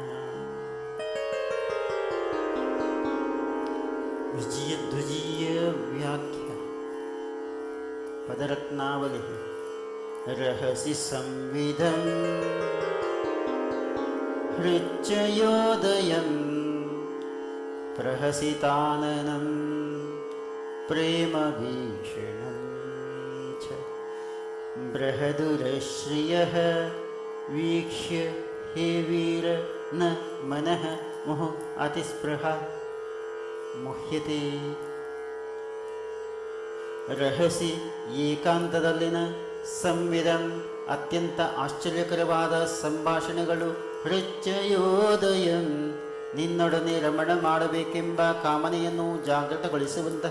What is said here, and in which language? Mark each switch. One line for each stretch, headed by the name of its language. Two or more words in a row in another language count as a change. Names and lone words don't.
Kannada: ವಿಜಯಧ್ವಜೀಯ ವ್ಯಾಖ್ಯ ಪದರತ್ನಾವಲಿ.
Sanskrit: ರಹಸಿ ಸಂವಿಧಂ ಹೃಚ್ಛಯೋದಯಂ ಪ್ರಹಸಿತಾನನಂ ಪ್ರೇಮ ವೀಕ್ಷಣಂ ಚ ಬೃಹದುರಶ್ರಿಯಃ ವೀಕ್ಷ್ಯ ಹೇ ವೀರ ನ ಮನಃ ಮುಹ ಅತಿಸ್ಪೃಹ ಮುಹ್ಯತೆ.
Kannada: ರಹಸಿ ಏಕಾಂತದಲ್ಲಿನ ಸಂವಿಧಂ ಅತ್ಯಂತ ಆಶ್ಚರ್ಯಕರವಾದ ಸಂಭಾಷಣೆಗಳು. ಹೃಚ್ಛಯೋದಯಂ ನಿನ್ನೊಡನೆ ರಮಣ ಮಾಡಬೇಕೆಂಬ ಕಾಮನೆಯನ್ನು ಜಾಗೃತಗೊಳಿಸುವಂತಹ.